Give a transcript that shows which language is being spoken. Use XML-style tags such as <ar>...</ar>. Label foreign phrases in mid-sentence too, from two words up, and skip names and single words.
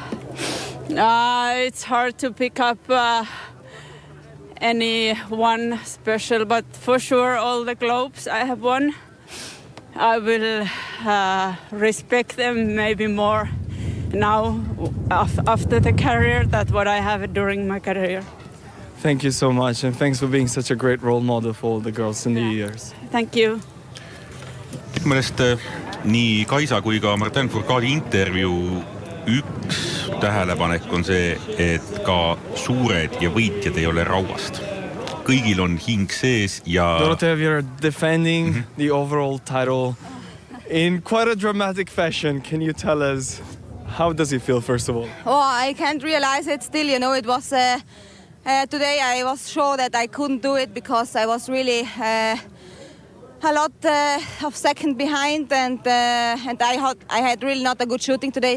<en>It's hard to pick up any one special, but for sure all the globes I have won, I will respect them maybe more now after the career than what I have during my career. Thank you so much, and thanks for being such a great role model for all the girls in the years. Thank you.</en> <et>Minu meelest nii Kaisa kui ka Martin Fourcadi intervjuu üks tähelepanek on see, et ka suured ja võitjad ei ole rauast. Kõigil on hing sees ja...</et> <en>Doroteev, you're defending the overall title in quite a dramatic fashion. Can you tell us, how does it feel, first of all? Oh, I can't realize it still, you know, it was... today I was sure that I couldn't do it because I was really a lot of second behind and I had really not a good shooting today.</en>